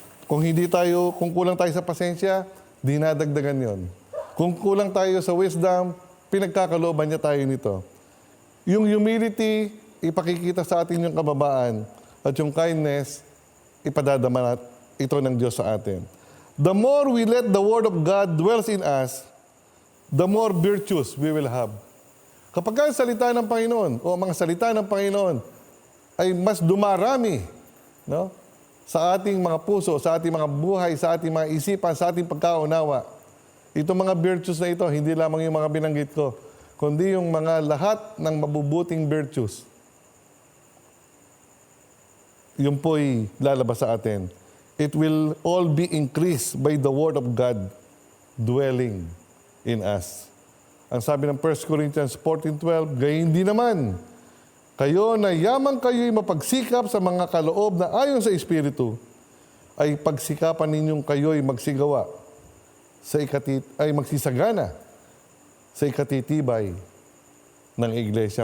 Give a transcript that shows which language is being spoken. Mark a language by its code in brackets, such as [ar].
[tl] Kung kulang tayo sa pasensya, dinadagdagan yon. Kung kulang tayo sa wisdom, pinagkakalooban niya tayo nito. Yung humility, ipakikita sa atin yung kababaan. At yung kindness, ipadadama ito ng Diyos sa atin. [en] The more we let the Word of God dwells in us, the more virtues we will have. [tl] Kapag ang salita ng Panginoon o mga salita ng Panginoon ay mas dumarami, no? Sa ating mga puso, sa ating mga buhay, sa ating mga isipan, sa ating pagkaunawa. Itong mga virtues na ito, hindi lamang yung mga binanggit ko, kundi yung mga lahat ng mabubuting virtues. Yung po'y lalabas sa atin. [en] It will all be increased by the Word of God dwelling in us. [tl] Ang sabi ng 1 Corinthians 14:12, gayon din naman, kayo na yamang kayo'y mapagsikap sa mga kaloob na ayon sa Espiritu, ay pagsikapan ninyong kayo'y magsigawa ay magsisagana sa ikatitibay ng iglesia.